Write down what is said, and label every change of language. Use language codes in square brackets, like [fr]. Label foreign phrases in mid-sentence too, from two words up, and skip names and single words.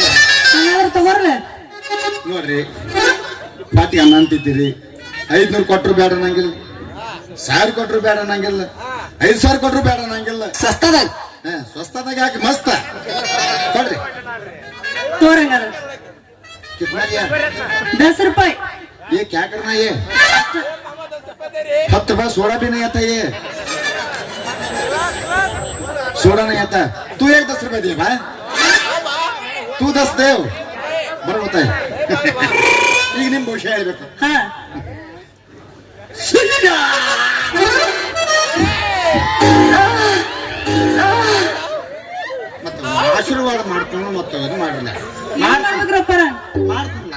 [kn] ಹಂಗಾದ್ರೆ ತಗೋರ್ಲೆ. ನೋಡ್ರಿ ಪಾಟಿಗೆ ಅನ್ನ ಅಂತಿದ್ದೀರಿ. 500 ಕೊಟ್ರು ಬೇಡ ನಂಗಿಲ್ಲ, 1000 ಕೊಟ್ರು ಬೇಡ ನಂಗಿಲ್ಲ, 5000 ಕೊಟ್ರು ಬೇಡ ನಂಗಿಲ್ಲ. ಸಸ್ತದಾಗ ಸ್ವಸ್ಥದಾಗ ಯಾಕೆ ಮಸ್ತ ಕೊಡ್ರಿ. ತೋರಂಗಾರ [hi] कितना लिया? 10 रुपए. ये क्या करना ये? 10 रुपया सोडा भी नहीं आता ये. सोडा नहीं आता. तू एक 10 रुपए दे भाई. तू 10 दे. बराबर होता है. [kn] ಈಗ ನಿಮ್ ಭವಿಷ್ಯ ಹೇಳ್ಬೇಕು. ಹಾ ಮತ್ತೆ ಆಶೀರ್ವಾದ ಮಾಡ್ಕೊಂಡು ಮತ್ತೆ ಇದು ಮಾಡಿಲ್ಲ. ಏನ್ ಮಾಡ್ಬೇಕ್ರಪ್ಪರ? ಮಾಡ್ತೀನಿ ನಾನು.